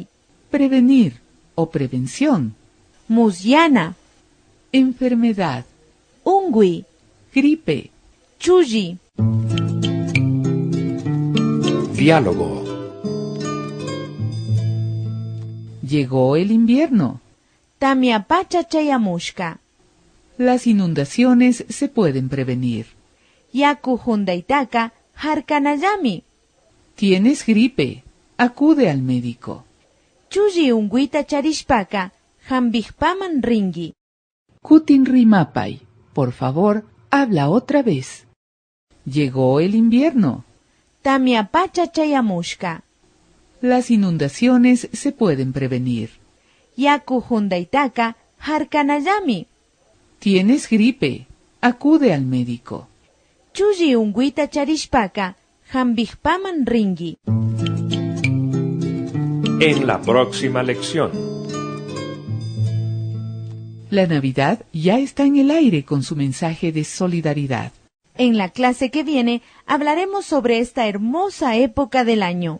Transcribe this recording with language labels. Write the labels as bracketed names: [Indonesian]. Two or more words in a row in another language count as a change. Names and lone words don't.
[Spanish] prevenir o prevención, [Quechua] musyana, [Spanish] enfermedad, [Quechua] ungui, [Spanish] gripe, [Quechua] chuyi. [Spanish] Diálogo. llegó el invierno. [Quechua] Tamia pacha chayamushka, [Spanish] Las inundaciones se pueden prevenir. [Quechua] yakujundaytaka harkanayami, [Spanish] Tienes gripe, acude al médico. [Quechua] chuyi unguita charishpaka, hambijpaman ringi. Kutin rimapay, [Spanish] por favor, habla otra vez. Llegó el invierno. [Quechua] Tamia pacha chayamushka, [Spanish] Las inundaciones se pueden prevenir. [Quechua] yakujundaytaka harkanayami, [Spanish] Tienes gripe, acude al médico. [Quechua] chuyi unguita charishpaka, hambijpaman ringi. [Spanish] En la próxima lección. La Navidad ya está en el aire con su mensaje de solidaridad. En la clase que viene hablaremos sobre esta hermosa época del año.